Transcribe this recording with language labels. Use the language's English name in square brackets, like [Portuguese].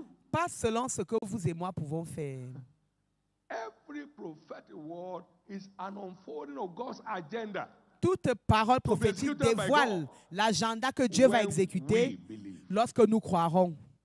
[French] Pas selon ce que vous et moi pouvons faire. [English] Every prophetic word is an unfolding of God's agenda. [French] Toute parole prophétique dévoile l'agenda que Dieu va exécuter lorsque nous croirons.